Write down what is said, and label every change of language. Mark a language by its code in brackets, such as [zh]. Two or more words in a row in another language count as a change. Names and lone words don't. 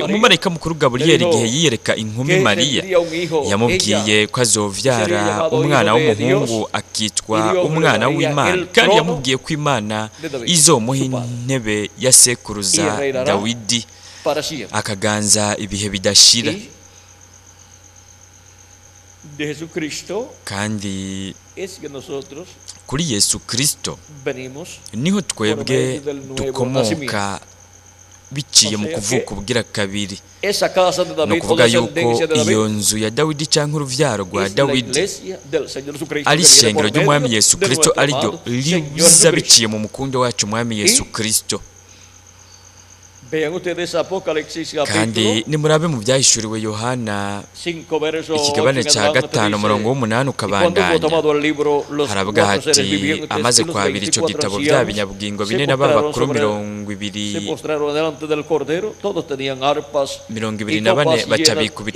[rn] Umumarayika mukuru Gaburiyeli igihe yiyereka inkumi Mariya yamubwiye ko azovyara umwana w'umuhungu akitwa umwana w'Imana, kandi yamubwiye ko Imana izomuha intebe ya sekuruza Dawidi akaganza ibihe bidashira. Kandi kuri Yesu Kristo niho twebwe dukomoka biciye mu kuvuka ubugira kabiri. [es] esa casa de [rn] ni [es] David o [rn] ukuvuga yuko [es] descendencia de [rn] iyo [es] David [rn] nzu ya Dawidi cyangwa uruvyaro rwa [es] es la [rn] Dawidi [es] iglesia del Señor Jesucristo [rn] ari [es] que viene [rn] ishengero [es] por [rn] ry'umwami [es] medio [rn] Yesu [es] de [rn] Kristo [es] nuestro [rn] ariryo [es] amado Señor [rn] riza [es] Jesucristo. [rn] biciye mu mukundo wacu umwami Yesu Kristo. [es] Vean ustedes Apocalipsis [rn] kandi [es] capítulo [rn] nimurabe mu byahishuriwe Yohana [es] 5 verso 8 [rn] ikigabane cya gatanu umurongo w'umunani ukabandanya haravuga hati amaze kwabira icyo gitabo bya binyabugingo bine n'abakuru 224 baca bikubita